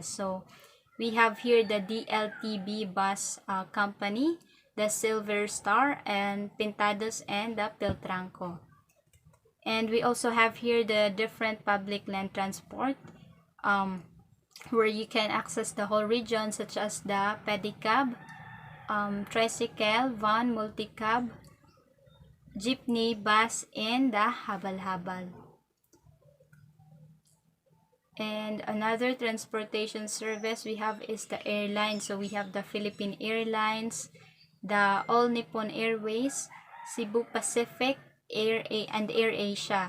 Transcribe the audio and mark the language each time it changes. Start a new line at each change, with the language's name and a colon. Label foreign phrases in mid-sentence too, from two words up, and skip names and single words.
English: So we have here the DLTB bus company, the Silver Star, and Pintados, and the Piltranco. And we also have here the different public land transport where you can access the whole region, such as the pedicab, tricycle, van, multicab, jeepney, bus, and the habal-habal. And another transportation service we have is the airline. So we have the Philippine Airlines, the All Nippon Airways, Cebu Pacific, and Air Asia.